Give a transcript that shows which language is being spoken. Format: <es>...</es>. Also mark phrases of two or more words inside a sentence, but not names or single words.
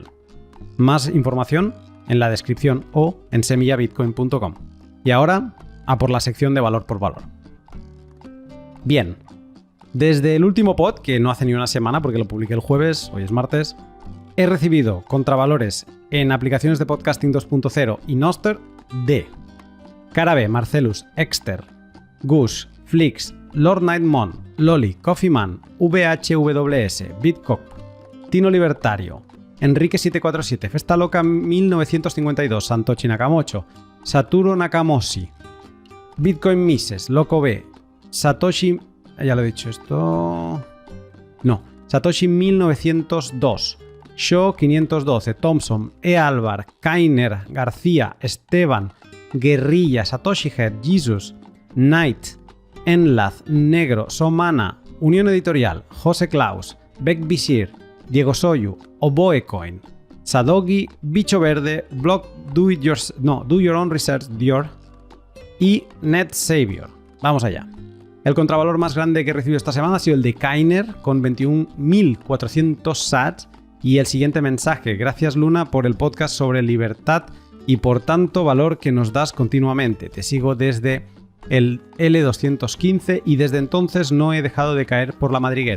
<es>Más información en la descripción o en semillabitcoin.com. Y ahora, a por la sección de valor por valor. Bien. Desde el último pod, que no hace ni una semana porque lo publiqué el jueves, hoy es martes, he recibido contravalores en aplicaciones de podcasting 2.0 y Nostr de Carabe, Marcelus, Exter, Gush, Flix, Lord Nightmon, Loli, Coffeeman, VHWS, Bitcock, Tino Libertario, Enrique747, Festa Loca 1952, Santochi Nakamocho, Saturo Nakamoshi, Bitcoin Mises, Loco B, Satoshi... Ya lo he dicho esto... No, Satoshi 1902, Show 512, Thompson, E. Álvar, Kainer, García, Esteban, Guerrilla, Satoshi Head, Jesus, Knight, Enlaz, Negro, Somana, Unión Editorial, José Klaus, Beck Bishir, Diego Soyu, Oboecoin, Sadogi, Bicho Verde, Blog Do Your Own Research, Dior y Net Savior. Vamos allá. El contravalor más grande que he recibido esta semana ha sido el de Kainer con 21.400 sats y el siguiente mensaje: gracias Luna por el podcast sobre libertad y por tanto valor que nos das continuamente. Te sigo desde el L215 y desde entonces no he dejado de caer por la madriguera.</es>